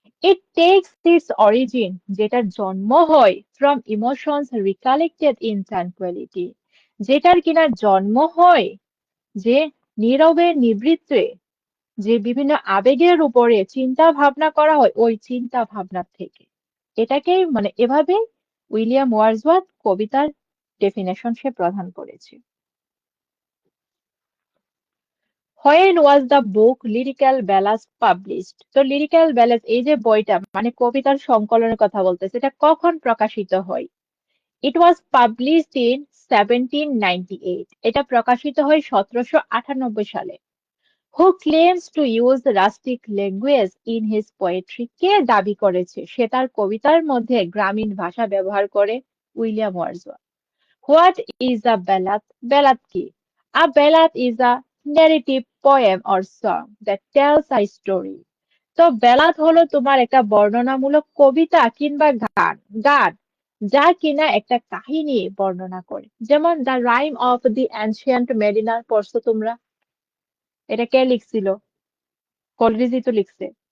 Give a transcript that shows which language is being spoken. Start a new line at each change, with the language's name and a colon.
English: It takes its origin,
Bangla: যেটার জন্ম হয়
English: from emotions recollected in tranquility,
Bangla: যেটার কিনা জন্ম হয় যে নীরবে নিবৃত্তে যে বিভিন্ন আবেগের উপরে চিন্তা ভাবনা করা হয় ওই চিন্তা ভাবনা থেকে। এটাকেই মানে এভাবে উইলিয়াম ওয়ার্ডসওয়ার্থ কবিতার ডেফিনেশন সে প্রদান করেছে।
English: When was the book lyrical ballads published?
Bangla: তো লিরিক্যাল ব্যালান্স এই যে বইটা মানে কবিতার সংকলনের কথা বলতেছে, এটা কখন প্রকাশিত হয়?
English: It was published in 1798.
Bangla: এটা প্রকাশিত হয় 1798 সালে।
English: Who claims to use rustic language in his poetry?
Bangla: কে দাবি করেছে সে তার কবিতার মধ্যে গ্রামীণ ভাষা ব্যবহার করে?
English: William Wordsworth. What is a ballad? Ballad কি? A ballad is a narrative poem or song that tells a story.
Bangla: তো বেলাত হলো তোমার একটা বর্ণনামূলক কবিতা কিংবা গান গান যা কিনা একটা কাহিনী বর্ণনা করে। যেমন the rhyme of the ancient mariner পড়ছো তোমরা? এটা কে লিখছিল? কলরিজি তো লিখছে।